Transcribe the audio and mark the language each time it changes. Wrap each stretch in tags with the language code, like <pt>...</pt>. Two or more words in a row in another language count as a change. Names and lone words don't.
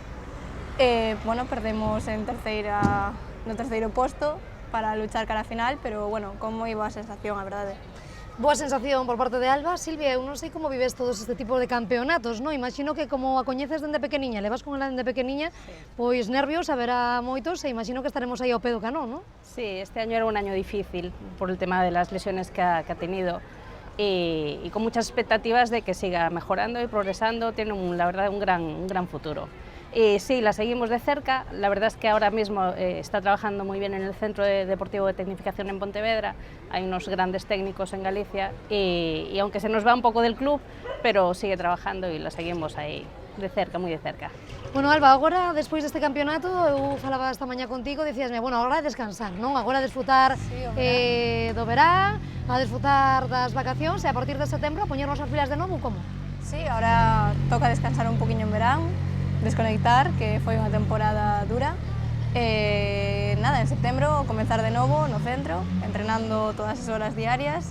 <gl>Bueno, perdemos no terceiro posto para luchar cara a final, pero bueno, como iba a sensación, a verdade. Boa sensación por parte de Alba. Silvia, eu non sei como vives todos este tipo de campeonatos, non? Imagino que como a coñeces dende pequeniña, levas con ela dende pequeniña, pois nervios haberá moitos e imagino que estaremos aí ao pé do canón, non?</gl> <es>Sí, este año era un año difícil por el tema de las lesiones que ha tenido y con muchas expectativas de que siga mejorando y progresando, tiene la verdad un gran futuro. Y sí, la seguimos de cerca, la verdad es que ahora mismo está trabajando muy bien en el Centro Deportivo de Tecnificación en Pontevedra, hay unos grandes técnicos en Galicia y aunque se nos va un poco del club, pero sigue trabajando y la seguimos ahí de cerca, muy de cerca.</es> <gl>Bueno, Alba, agora, despois deste campeonato, eu falaba esta mañá contigo, dicíasme, bueno, agora é descansar, non? Agora desfrutar do verán, a desfrutar das vacacións e a partir de setembro a poñernos as pilas de novo, como?</gl> <es>Sí, ahora toca descansar</es> <gl>un poquinho en verán, desconectar, que foi unha temporada dura, Nada, en setembro comenzar de novo no centro, entrenando todas as horas diarias.</gl>